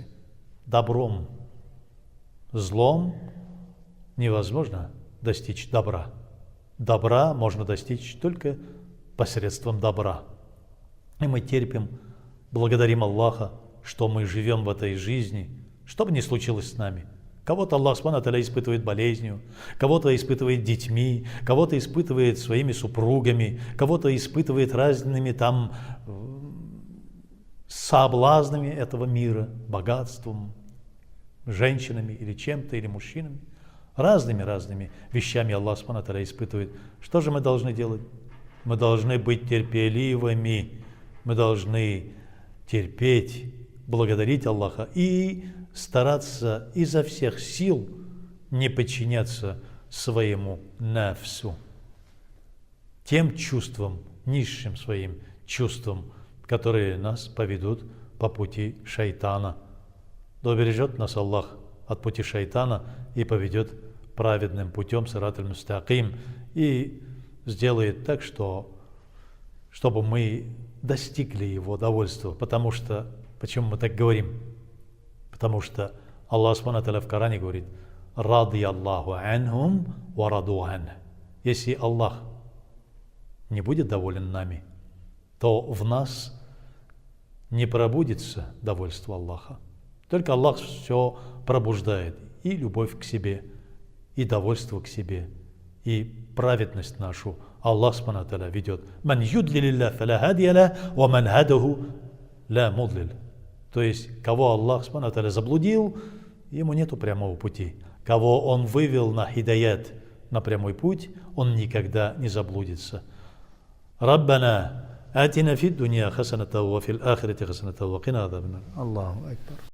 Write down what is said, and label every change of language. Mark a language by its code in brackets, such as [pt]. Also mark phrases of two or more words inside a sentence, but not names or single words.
[ru] Добром, злом невозможно достичь добра. Добра можно достичь только посредством добра. И мы терпим, благодарим Аллаха, что мы живем в этой жизни, что бы ни случилось с нами. Кого-то [ar] الله سبحانه وتعالى [ru] испытывает болезнью, кого-то испытывает детьми, кого-то испытывает своими супругами, кого-то испытывает разными там соблазнами этого мира, богатством, женщинами или чем-то, или мужчинами. Разными вещами [ar] الله سبحانه وتعالى [ru] испытывает. Что же мы должны делать? Мы должны быть терпеливыми, мы должны терпеть, благодарить Аллаха и стараться изо всех сил не подчиняться своему нафсу, тем чувствам, низшим своим чувствам, которые нас поведут по пути шайтана. Да убережет нас Аллах от пути шайтана и поведет праведным путем [ar] صراط المستقيم [ru] и сделает так, чтобы мы достигли его довольства. Потому что, почему мы так говорим? Потому что [ar] الله سبحانه وتعالى [ru] в Коране говорит: [ar] «رضي الله عنهم ورضوا عنه». [ru] Если Аллах не будет доволен нами, то в нас не пробудится довольство Аллаха. Только Аллах все пробуждает: и любовь к себе, и довольство к себе, и праведность нашу. [ar] الله سبحانه وتعالى [ru] ведет: [ar] «من يضلل الله فلا هادي له، ومن هداه لا مضل». [ru] То есть, кого [ar] الله سبحانه وتعالى [ru] заблудил, ему нету прямого пути. Кого Он вывел на хидаят, на прямой путь, он никогда не заблудится. [ar] ربنا آتنا في الدنيا حسنة وفي الآخرة حسنة وقنا عذاب النار. الله أكبر.